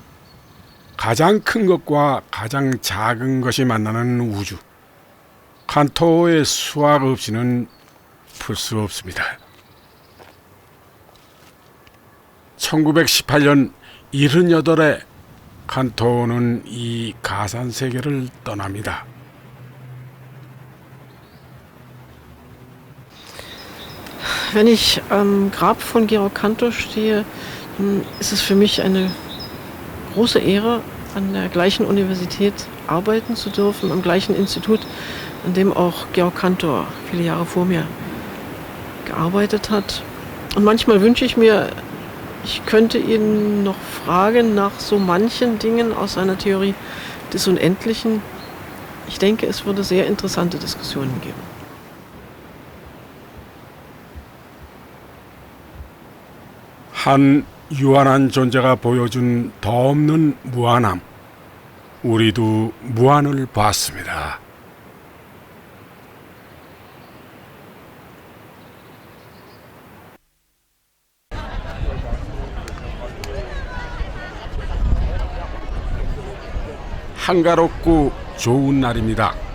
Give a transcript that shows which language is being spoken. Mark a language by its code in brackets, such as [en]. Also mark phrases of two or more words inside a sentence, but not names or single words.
[ko] 가장 큰 것과 가장 작은 것이 만나는 우주. 칸토의 수학 없이는 풀 수 없습니다. 1918년 78에 칸토는 이 가산 세계를 떠납니다. [de] Wenn ich am Grab von Georg Cantor stehe, dann ist es für mich eine große Ehre, an der gleichen Universität arbeiten zu dürfen, am gleichen Institut, an dem auch Georg Cantor viele Jahre vor mir gearbeitet hat. Und manchmal wünsche ich mir, ich könnte ihn noch fragen nach so manchen Dingen aus seiner Theorie des Unendlichen. Ich denke, es würde sehr interessante Diskussionen geben. [ko] 한 유한한 존재가 보여준 더 없는 무한함. 우리도 무한을 봤습니다. 한가롭고 좋은 날입니다.